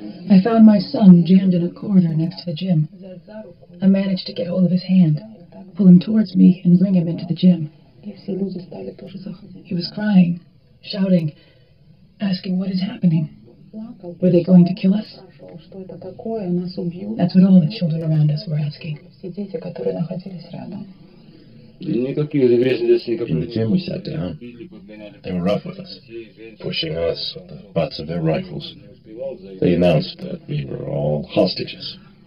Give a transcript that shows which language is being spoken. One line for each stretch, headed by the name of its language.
English: I found my son jammed in a corner next to the gym. I managed to get hold of his hand, pull him towards me, and bring him into the gym. He was crying, shouting, asking what is happening. Were they going to kill us? That's what all the children around us were asking.
Russian: Все дети, которые находились рядом.
English: In the gym we sat down. They were rough with us, pushing us with the butts of their rifles. They announced that we were all hostages.